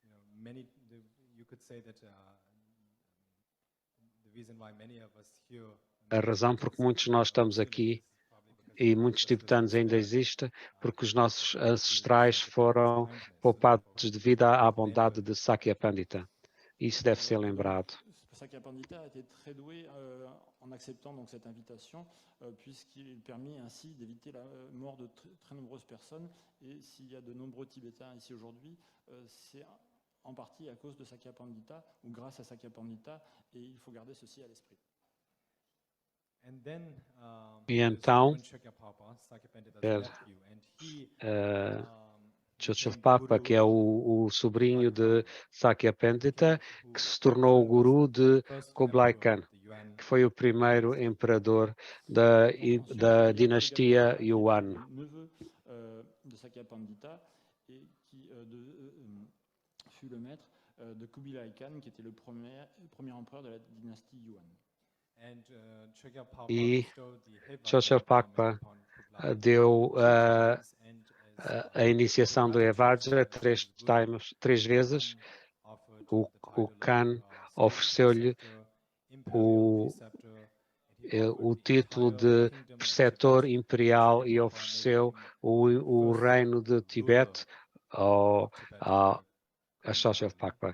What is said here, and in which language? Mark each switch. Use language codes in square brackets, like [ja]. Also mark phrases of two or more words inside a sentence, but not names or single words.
[pt] A razão por que muitos de nós estamos aqui e muitos tibetanos ainda existem, porque os nossos ancestrais foram poupados devido à bondade de Sakya Pandita. Isso deve ser lembrado. [fr] Sakya Pandita a été très doué en acceptant donc cette invitation, puisqu'il permet ainsi d'éviter la mort de très nombreuses personnes. Et s'il y a de nombreux Tibétains ici aujourd'hui, c'est en partie à cause de Sakya Pandita, ou grâce à Sakya Pandita, et il faut garder ceci à l'esprit. [pt] E então, Chogyalpapa, que é o sobrinho de Sakya Pandita, que se tornou o guru de Kublai Khan, que foi o primeiro imperador da dinastia Yuan. [fr] De Sakya Pandita, et qui fut le maître de Kublai Khan, qui était le premier empereur de la dynastie Yuan. [pt] E Chogyalpapa deu a iniciação do Evajra 3 vezes. O Khan ofereceu-lhe o título de preceptor imperial e ofereceu o reino de Tibete a Chogyalpapa.